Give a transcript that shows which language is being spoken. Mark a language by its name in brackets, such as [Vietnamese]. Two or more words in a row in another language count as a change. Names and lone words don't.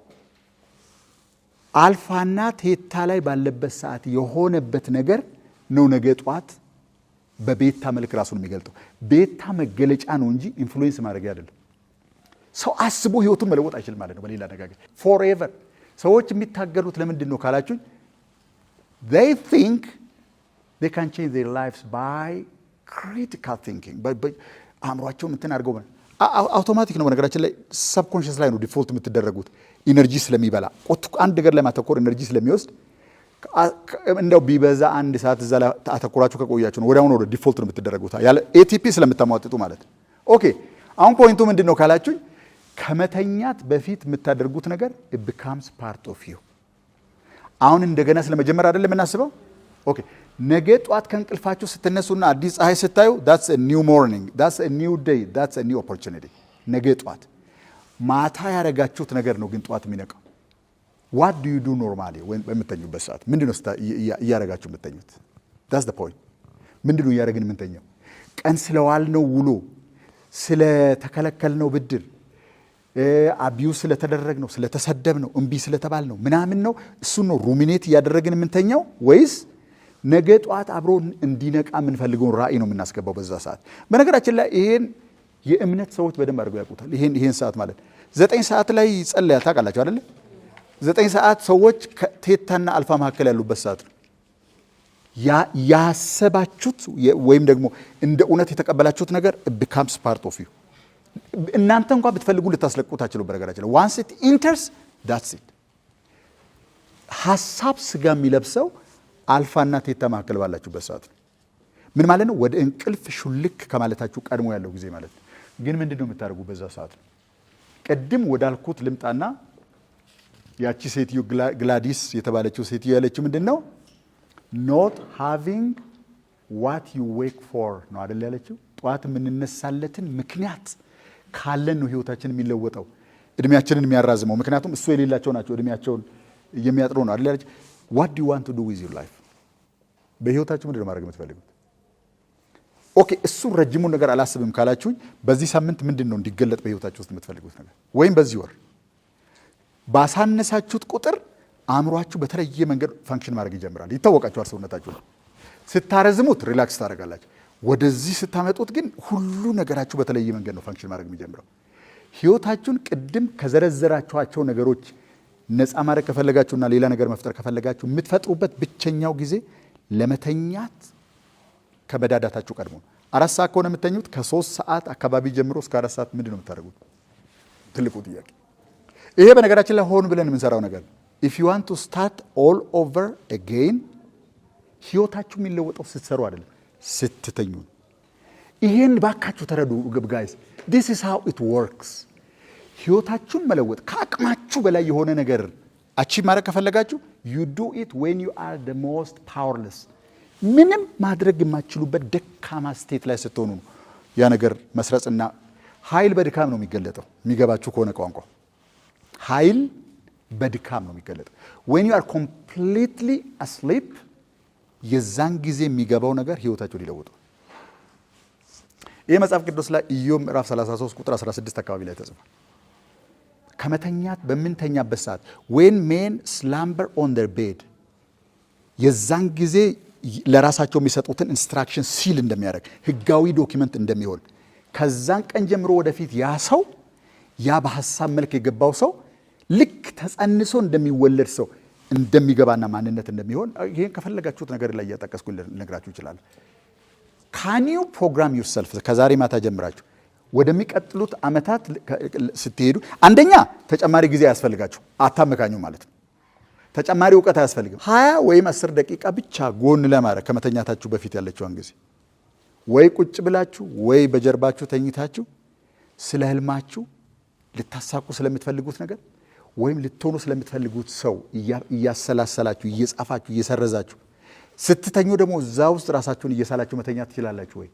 [Amharic] አልፋና ቴታ ላይ ባለበት ሰዓት የሆነበት ነገር ነው ነገ ጧት በቤታ መልክ ራሱን የሚገልጠው። ቤታ መገለጫ ነው እንጂ ኢንፍሉዌንስ ማድረግ አይደለም። ሰው አስቦ ህይወቱን መለወጥ አይችልም ማለት ነው። በሌላ አነጋገር ፎርኤቨር ሰዎች የሚታገሉት ለምንድን ነው ካላችሁ [English] they think they can change their lives by critical thinking [Amharic] አእምሯቸውን እንትን አድርገው አውቶማቲክ ነው። በነገራችን ላይ ሰብኮንሽስ ላይ ነው ዲፎልት የምትደረጉት። ኢነርጂ ስለሚበላ አንድ ነገር ላይ ማተኮር ኢነርጂ ስለሚወስድ እንደው ቢበዛ 1 ሰዓት እዛ ላይ አተኮራችሁ ከቆያችሁ ነው ወዲያውኑ ወደ ዲፎልት ነው የምትደረጉት ያለ ኤቲፒ ስለምታሟጥጡ ማለት ነው። ኦኬ አሁን ፖይንቱ ምንድን ነው ካላችሁ ከመተኛት በፊት የምታደርጉት ነገር [English] it becomes part of you። [Amharic] አሁን እንደገና ስለመጀመር አይደለም የምናስበው። ኦኬ ነገ ጧት ከእንቅልፋችሁ ስትነሱና አዲስ ፀሐይ ስታዩ [English] that's a new morning, that's a new day, that's a new opportunity። [Amharic] ነገ ጧት ማታ ያረጋችሁት ነገር ነው ግን ጧት የሚነቃው። [English] what do you do normally [Amharic] በምትተኙበት ሰዓት ምንድነው እያረጋችሁ የምትተኙት? [English] that's the point። [Amharic] ምንድነው እያረግን የምንተኛው? ቀን ስለዋልነው ውሎ፣ ስለተከለከልነው ብድር፣ አቢዩስ ስለተደረግነው፣ ስለተሰደብነው፣ እምቢ ስለተባልነው ምናምን ነው እሱን ነው ሩሚኔት እያደረግን የምንተኛው ወይስ ነገ ጧት አብሮ እንዲነቃ የምንፈልገውን ራእይ ነው የምናስገባው በዛ ሰዓት? በነገራችን ላይ ይሄን የእምነት ሰዎች በደንብ አድርገው ያውቁታል። ይሄን ሰዓት ማለት 9 ሰዓት ላይ ጸልያል ታውቃላችሁ አይደለ? 9 ሰዓት ሰዎች ከቴታና አልፋ መካከል ያሉበት ሰዓት ነው። ያሰባችሁት ወይም ደግሞ እንደ እውነት የተቀበላችሁት ነገር [English] becomes part of you። [Amharic] እናንተ እንኳን ብትፈልጉ ልታስለቁት አትችሉም። በነገራችን ላይ [English] once it enters that's it። [Amharic] ሐሳብ ስጋ የሚለብሰው አልፋና ቴታ መካከል ባላችሁበት ሰዓት ነው። ምን ማለት ነው? ወደ እንቅልፍ ሹልክ ከማለታችሁ ቀድሞ ያለው ጊዜ ማለት ነው። ግን ምንድነው የምታደርጉ በዛ ሰዓት ነው? ቅድም ወዳልኩት ልምጣና ያቺ ሴትዮ ግላዲስ የተባለችው ሴትዮ ያለችው ምንድነው? [English] not having what you wake for [Amharic] ነው አይደል ያለችው። ጧት የምንነሳለትን ምክንያት ካለን ነው ህይወታችን የሚለወጠው፣ እድሜያችንን የሚያራዝመው። ምክንያቱም እሱ የሌላቸው ናቸው እድሜያቸውን የሚያጥሩ ነው አይደል ያለችው። [English] what do you want to do with your life? [Amharic] በህይወታችሁ ምንድነው ማድረግ የምትፈልጉት? ኦኬ እሱ ረጅሙን ነገር አላስብም ካላችሁኝ በዚህ ሳምንት ምንድነው እንዲገለጥ በህይወታችሁ ውስጥ የምትፈልጉት ነገር ወይም በዚህ ወር ባሳነሳችሁት ቁጥር አእምሯችሁ በተለየ መንገድ ፈንክሽን ማድረግ ይጀምራል። ይታወቃችኋል። ሰውነታችሁ ስታረዝሙት ሪላክስ ታደርጋላችሁ። ወደዚህ ስታመጡት ግን ሁሉ ነገራችሁ በተለየ መንገድ ነው ፈንክሽን ማድረግ የሚጀምረው። ህይወታችሁን ቅድም ከዘረዘራችኋቸው ነገሮች ነፃ ማድረግ ከፈለጋችሁና ሌላ ነገር መፍጠር ከፈለጋችሁ የምትፈጥሩበት ብቸኛው ጊዜ ለመተኛት ከመዳዳታችሁ ቀድሞ 4 ሰዓት ከሆነ የምተኙት ከ3 ሰዓት አካባቢ ጀምሮ እስከ 4 ሰዓት ምንድን ነው የምታደርጉት? ትልቁ ጥያቄ ይሄ። በነገራችን ላይ ሆን ብለን የምንሰራው ነገር [English] if you want to start all over again [Amharic] ህይወታችሁ የሚለወጠው ስትሰሩ አይደለም ስትተኙ። ይሄን ባካችሁ ተረዱ ጋይስ። [English] this is how it works። [Amharic] ህይወታችሁን መለወጥ ከአቅማችሁ በላይ የሆነ ነገር አቺቭ ማድረግ ከፈለጋችሁ [English] you do it when you are the most powerless። [Amharic] ምንም ማድረግ የማትችሉበት ደካማ ስቴት ላይ ስትሆኑ ነው ያ ነገር መስረጽና ኃይል በድካም ነው የሚገለጠው። የሚገባችሁ ከሆነ ቋንቋ ኃይል በድካም ነው የሚገለጠው። [English] when you are completely asleep [Amharic] የዛን ጊዜ የሚገባው ነገር ህይወታችሁ ሊለውጡ። ይህ መጽሐፍ ቅዱስ ላይ ኢዮብ ምዕራፍ 33 ቁጥር 16 አካባቢ ላይ ተጽፏል። ከመተኛት በምንተኛበት ሰዓት [English] when men slumber on their bed [Amharic] የዛን ጊዜ ለራሳቸው የሚሰጡትን ኢንስትራክሽን ሲል እንደሚያደርግ ህጋዊ ዶክመንት እንደሚሆን ከዛን ቀን ጀምሮ ወደፊት ያ ሰው ያ በሐሳብ መልክ የገባው ሰው ልክ ተጸንሶ እንደሚወለድ ሰው እንደሚገባና ማንነት እንደሚሆን ይሄን ከፈለጋችሁት ነገር ላይ እያጠቀስኩ ልነግራችሁ ይችላል። [English] can you program yourself [Amharic] ከዛሬ ማታ ጀምራችሁ ወደሚቀጥሉት አመታት ስትሄዱ አንደኛ ተጨማሪ ጊዜ ያስፈልጋችሁ አታመካኙ ማለት ነው። ተጨማሪ ዕውቀት አያስፈልግም። 20 ወይም 10 ደቂቃ ብቻ ጎን ለማድረግ ከመተኛታችሁ በፊት ያለችውን ጊዜ ወይ ቁጭ ብላችሁ ወይ በጀርባችሁ ተኝታችሁ ስለ ህልማችሁ ልታሳቁ ስለምትፈልጉት ነገር ወይም ልትሆኑ ስለምትፈልጉት ሰው እያሰላሰላችሁ እየጻፋችሁ እየሰረዛችሁ ስትተኙ ደግሞ እዛ ውስጥ ራሳችሁን እየሳላችሁ መተኛት ትችላላችሁ ወይ?